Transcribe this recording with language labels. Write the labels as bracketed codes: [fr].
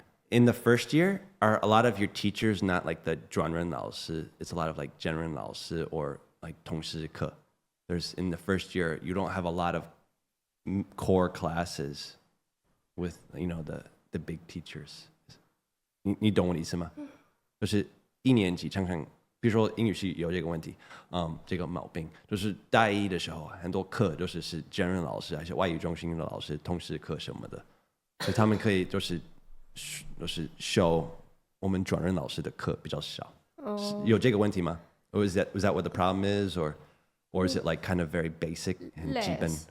[en] In the first year, are a lot of your teachers not like the [zh] 专任老师? [en] It's a lot of like [zh] 兼任老师 [en] or like [zh] 通识课. [en] There's in the first year, you don't have a lot of core classes with the big teachers. [zh] 你懂我的意思吗？就是一年级常常，比如说英语系有这个问题，这个毛病，就是大一的时候很多课都是兼任老师，还是外语中心的老师，通识课什么的，所以他们可以就是修我们专任老师的课比较少。有这个问题吗？ [en] Or was that what the problem is, or is it like kind of very basic and [zh] 基本？